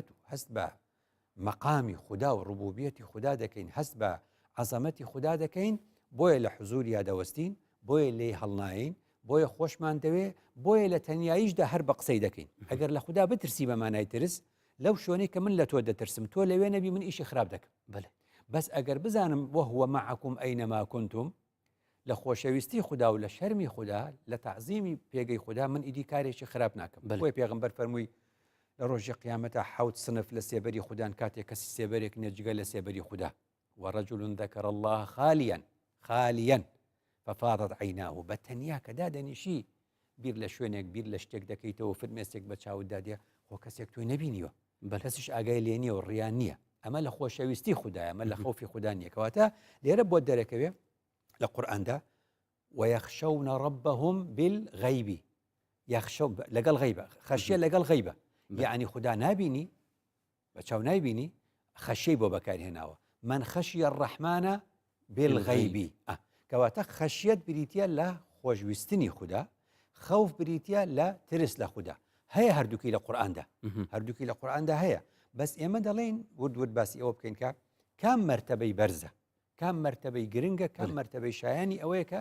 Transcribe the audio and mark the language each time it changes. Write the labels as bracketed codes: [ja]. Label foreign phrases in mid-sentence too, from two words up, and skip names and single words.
[ckb] و هەست بە مەقامی خدا و ڕوبوبیەتی خدا دەکەین هەست بە عەزەمەتی خدا دەکەین بۆیە لە حزوریا دەوەستین بۆیە لێ هەڵناین بۆیە خۆشمان دەوێ بۆیە لە تەنیاییشدا هەر بە قسەی دەکەین ئەگەر لە خدا بترسی بە مانای ترس لەو شوێنەی کە من لە تۆ دەترسم تۆ لەوێ نەبی من ئیشی خراپ دەکەم بەس ئەگەر بزانم [ar] وهو معكم أينما كنتم [ckb] لە خۆشەویستی خدا و لە شەرمی خدا لە تەعزیمی پێگەی خدا من ئیدی کارێکی خراپ ناکەم بۆیە پێغەمبەر فەرمووی لە ڕۆژی قیامەتە حەوت سنف لە سێبەری خوددان کاتێک کەسی سێبەرێک نێجگە لە سێبەری خوددا [ar] وەڕەجول ذەکر الله خالیەن ففاضت عیناه [ckb] بە تەنیا کە دادەنیشی بیر لە شوێنێک بیر لە شتێک دەکەیتەوە فرمێسێک بە چاوت دادێ خۆ کەسێک تۆی نەبینیوە کەسیش ئاگای لێ نییە و ڕیان نییە ئەمە لە خۆشەویستی خوددایە ئەمە لە خۆفی خوددا نیە کەواتە لێرە بۆ دەرەکەوێ لە قورئاندا ويخشون [ar] ربهم بالغيب يخشون [ckb] لەگەڵ غیبە خەشیە لەگەڵ غیبە یعنی خوددا نابینی بە چاو نایبینی خەشەی بۆ بەکارهێناوە [ar] من خەشیە الرحمانە بالغیب [ckb] کەواتە خەشیەت بریتە لە خۆشویستنی خوددا خەوف بریتە لە ترس لە خوددا هەیە هەردووکی لە قورئاندا هەردووکی لە قورئاندا هەیە بەس ئێمە دەڵێن ورد باسی ئەوە بکەین کە کام مرتبەی بەرزە کام مرتبەی گرنگە کام مرتبەی شایانی ئەوەیە کە